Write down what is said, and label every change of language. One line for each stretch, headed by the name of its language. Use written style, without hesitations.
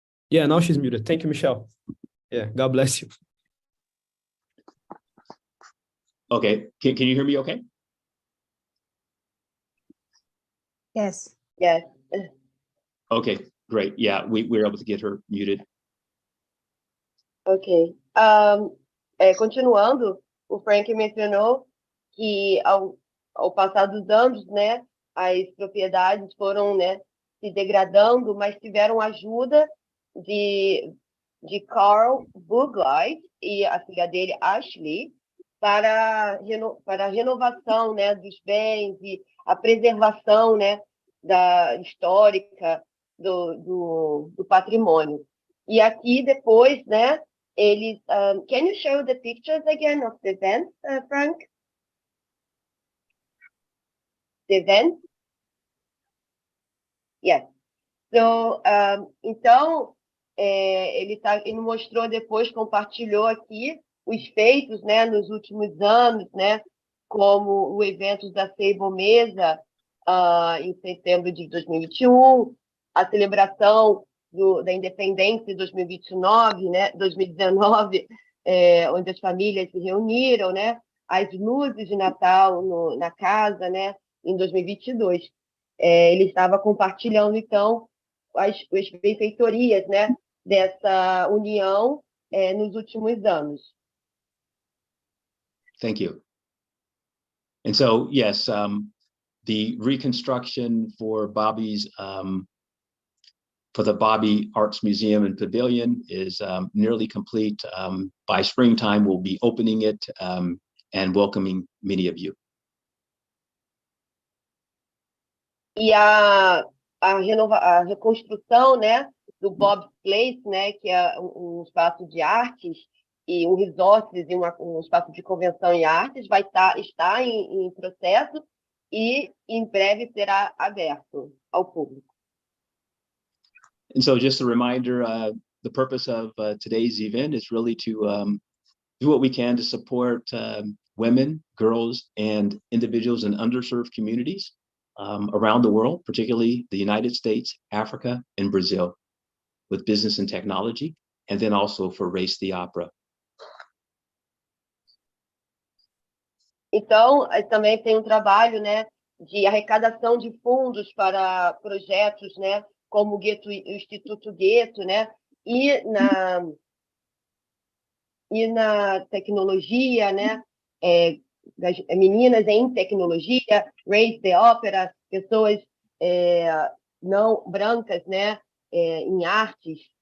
English: Yeah, now she's muted. Thank you, Michelle. Yeah, God bless you. Okay, can you hear me okay? Yes. Yes. Okay, great. Yeah, we were able to get her muted. Ok.
Portuguese: Continuando, o Frank mencionou que ao passar dos anos, né, as propriedades foram, né, se degradando, mas tiveram ajuda de Carl Buglight e a filha dele, Ashley, para a renovação, né, dos bens e a preservação, né, histórica do patrimônio. E aqui depois, né, eles...
English: can you show the pictures again of the event, Frank? The event? Yes.
Portuguese: So, então, ele mostrou depois, compartilhou aqui os feitos, né, nos últimos anos, né, como o evento da Sable Mesa em setembro de 2021, a celebração da independência em 2029, né, 2019, onde as famílias se reuniram, né, as luzes de Natal na casa, né, em 2022. Ele estava compartilhando, então, as benfeitorias, né, dessa união nos últimos anos.
English: Thank you. And so, yes, the reconstruction for Bobby's, for the Bobby Arts Museum and Pavilion is nearly complete. By springtime, we'll be opening it and welcoming many of you.
Portuguese: E a reconstrução, né, do Bob's Place, né, que é um espaço de artes e um resort e um espaço de convenção e artes, está em processo e em breve será aberto ao público.
English: And so just a reminder, the purpose of today's event is really to do what we can to support women, girls, and individuals in underserved communities around the world, particularly the United States, Africa, and Brazil, with business and technology, and then also for Race the Opera.
Portuguese: Então, também tem um trabalho, né, de arrecadação de fundos para projetos, né, como o Instituto Guetto, né, e na tecnologia, né, das meninas em tecnologia, Race the Opera, pessoas não brancas, né, em artes.